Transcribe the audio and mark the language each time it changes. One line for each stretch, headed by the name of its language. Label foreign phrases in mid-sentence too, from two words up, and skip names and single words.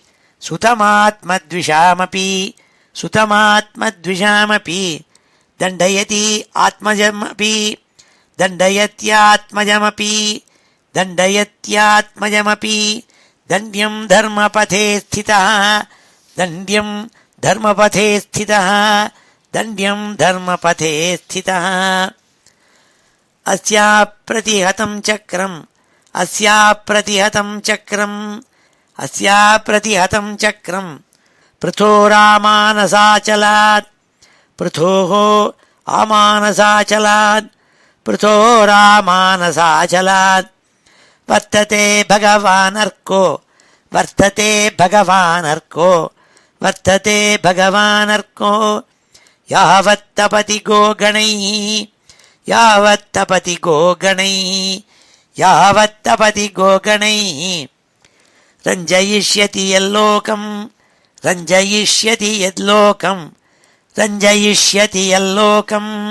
Sanskrit: सुतमात्मद्विषामपि सुतमात्मद्विषामपि दण्डयति आत्मजमपि दण्डयत्यात्मजमपि दण्डयत्यात्मजमपि दण्ड्यं धर्मपथे स्थितः दण्ड्यं धर्मपथे स्थितः दण्ड्यं धर्मपथे स्थितः தண்ட்யம் தர்மபதே ஸ்திதः தண்ட்யம் தர்மபதே ஸ்திதः अस्या प्रतिहतं चक्रं अस्या प्रतिहतं चक्रं अस्या प्रतिहतं चक्रं அஸ்யா பிரதிஹதம் சக்ரம் पृथोरामानसाचलात् पृथोः आमानसाचलात् पृथोरामानसाचलात् वर्तते भगवानर्को वर्तते भगवानर्को वर्तते भगवानर्को यावत्तपति गोगणैः यावत्तपति गोगणैः यावत्तपति गोगणैः रञ्जयिष्यति यल्लोकम् रञ्जयिष्यति यद्लोकम् रञ्जयिष्यति यल्लोकम्